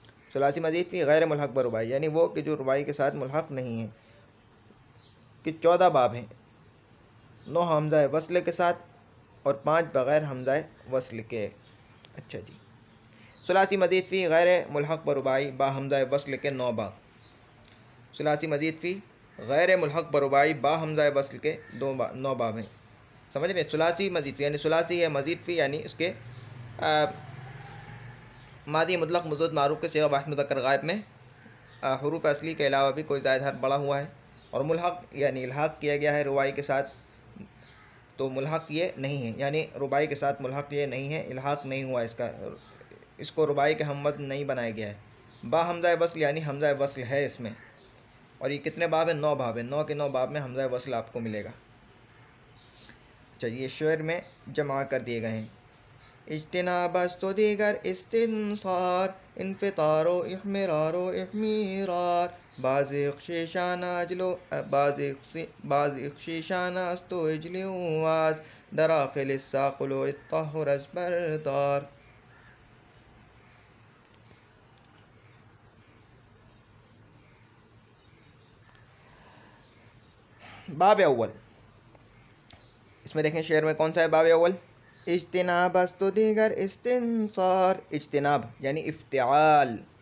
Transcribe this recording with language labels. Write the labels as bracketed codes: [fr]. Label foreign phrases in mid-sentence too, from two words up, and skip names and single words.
[ur] ثلاثی مزید فیہ غیر ملحق بہ رباعی، یعنی وہ کہ جو رباعی کے ساتھ ملحق نہیں ہے، کہ 14 باب ہیں، 9 ہمزہ وصل کے ساتھ اور 5 بغیر ہمزہ وصل کے. اچھا جی، ثلاثی مزید فیہ غیر ملحق بہ رباعی با ہمزہ وصل کے 9 باب. ثلاثی مزید فیہ غیر ملحق بہ رباعی با ہمزہ وصل کے 9 باب ہیں۔ سمجھ رہے ہیں? ثلاثی مزید فیہ یعنی ثلاثی ہے، مزید فیہ یعنی اس کے ماضی مطلق مزید معروف کے صیغہ واحد مذکر غائب میں حروف اصلی کے علاوہ بھی کوئی زائد حرف بڑھا ہوا ہے، اور ملحق یعنی الحاق کیا گیا ہے رباعی کے ساتھ، تو ملحق یہ نہیں ہے، یعنی رباعی کے ساتھ ملحق یہ نہیں ہے، الحاق نہیں ہوا اس کو رباعی کے ہم وزن نہیں بنایا گیا ہے. با ہمزہ وصل یعنی ہمزہ وصل ہے اس میں، اور یہ کتنے باب ہے? 9 باب ہے. 9 کے 9 باب میں ہمزہ وصل آپ کو ملے گا۔ چلیے شعر میں جمع کر دیے گئے ہیں. [fa] اجتناب است و دیگر استنصار انفطار و احمرار و احمیرار بازق شیشانہ اجلو بازق شیشانہ است و اجلواذ دراقل ساقلو اتاہر ازبردار. [ur] باب اول، اس میں دیکھیں شعر میں کون سا ہے باب اول? [fa] اجتناب است و دیگر استنصار, [ur] اجتناب یعنی افتعال.